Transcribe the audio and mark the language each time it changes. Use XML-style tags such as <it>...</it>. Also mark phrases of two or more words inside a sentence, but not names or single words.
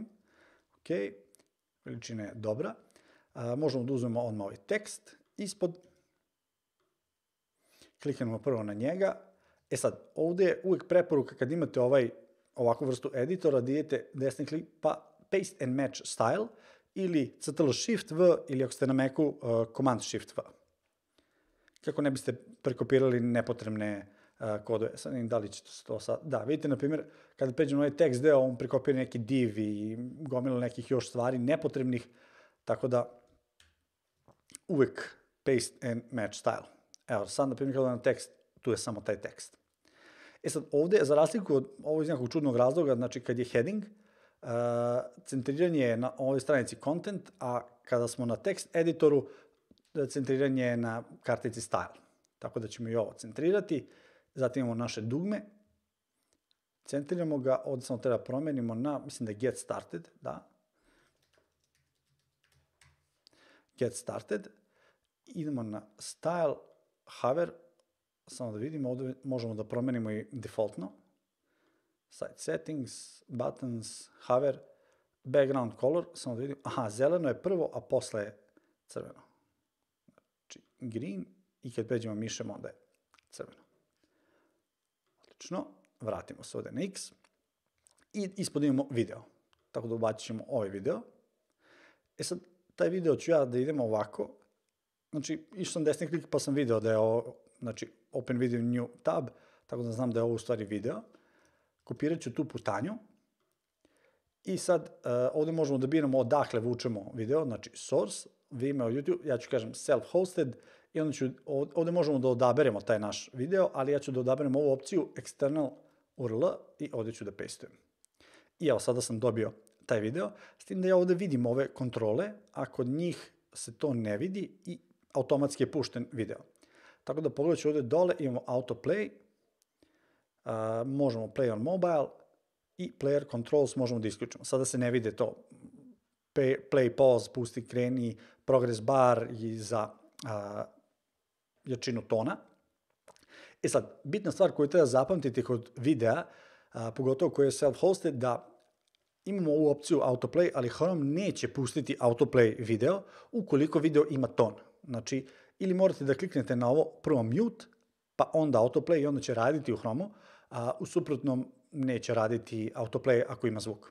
<sr>Ok, veličina je dobra. Možemo da uzmemo odmah ovaj tekst ispod, kliknemo prvo na njega. E sad, ovde je uvek preporuka kad imate ovakvu vrstu editora da idete desni klik pa</sr> <en>paste and match style</en> <sr>ili Ctrl Shift V ili ako ste na Macu Command Shift V. Kako ne biste prekopirali nepotrebne kodove. Sad vidim da li ćete to sad... Da, vidite, na primjer, kada pređemo na ovaj tekst deo, on prekopira neki div i gomila nekih još stvari nepotrebnih, tako da uvek</sr> <en>paste and match style.</en> <sr>Evo, sad, na primjer, kada na tekst, tu je samo taj tekst. E sad, ovde, za razliku od ovo iz nekog čudnog razloga, znači kad je heading, centriranje je na ovoj stranici content, a kada smo na tekst editoru, centriranje je na kartici style. Tako da ćemo i ovo centrirati. Zatim imamo naše dugme. Centriramo ga, ovde samo treba promenimo na, mislim da je</sr> <en>get started,</en> <sr>da.</sr> <en>Get started.</en> <sr>Idemo na style, hover, samo da vidimo, ovde možemo da promenimo i defaultno.</sr> <en>Site settings, buttons, hover, background color,</en> <sr>samo da vidimo, aha, zeleno je prvo, a posle je crveno. Znači, green, i kad pređemo mišem, onda je crveno. Odlično, vratimo se ovde na X, i ispod imamo video, tako da ubacit ćemo ovaj video. E sad, taj video ću ja da idemo ovako, znači, išao sam desni klik pa sam video da je ovo, znači,</sr> <en>open video new tab,</en> <sr>tako da znam da je ovo u stvari video. Kopirat ću tu putanju i sad ovde možemo da biramo odakle vučemo video, znači source, Vimeo, YouTube, ja ću kažem self-hosted i onda ću, ovde možemo da odaberemo taj naš video, ali ja ću da odaberem ovu opciju</sr> <en>external URL</en> <sr>i ovde ću da pastujem. I evo, sada sam dobio taj video, s tim da ja ovde vidim ove kontrole, a kod njih se to ne vidi i automatski je pušten video. Tako da pogledat ću ovde dole, imamo autoplay, možemo</sr> <en>play on mobile</en> <sr>i</sr> <en>player controls</en> <sr>možemo da isključimo. Sada se ne vide to</sr> <en>play, pause,</en> <sr>pusti, kreni,</sr> <en>progress bar</en> <sr>i za jačinu tona. E sad, bitna stvar koju treba zapamtiti kod videa, pogotovo koji je self-hosted, da imamo ovu opciju autoplay, ali Chrome neće pustiti autoplay video ukoliko video ima ton. Znači, ili morate da kliknete na ovo prvo mute, pa onda autoplay i onda će raditi u Chrome-u, a u suprotnom neće raditi autoplay ako ima zvuk.</sr>